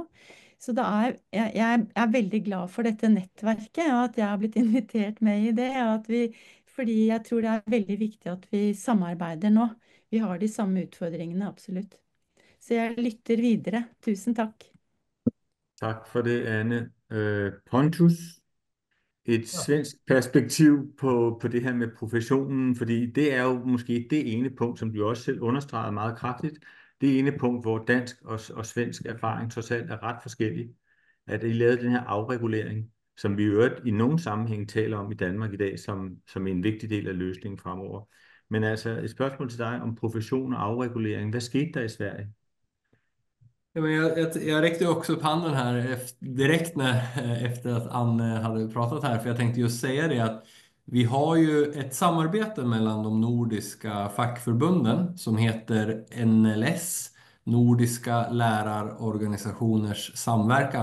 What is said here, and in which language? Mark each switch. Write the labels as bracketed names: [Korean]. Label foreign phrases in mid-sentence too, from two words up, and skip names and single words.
[Norwegian] Så jeg er veldig glad for dette nettverket, og at jeg har blitt invitert med i det, fordi jeg tror det er veldig viktig at vi samarbeider nå. Vi har de samme utfordringene, absolutt. Så jeg lytter videre. Tusen takk. [Danish] Tak for det, Anne. Pontus, et svensk perspektiv på det her med professionen, fordi det er jo måske det ene punkt, som du også selv understregede meget kraftigt, det ene punkt, hvor dansk og svensk erfaring trods alt er ret forskellig, at I lavede den her afregulering, som vi i nogen sammenhæng taler om i Danmark i dag, som en vigtig del af løsningen fremover. Men altså et spørgsmål til dig om profession og afregulering. Hvad skete der i Sverige? [Swedish] Ja, men jag räckte också upp handen här direkt efter att Anne hade pratat här, för jag tänkte just säga det att vi har ju ett samarbete mellan de nordiska fackförbunden som heter NLS, Nordiska lärarorganisationers samverkan.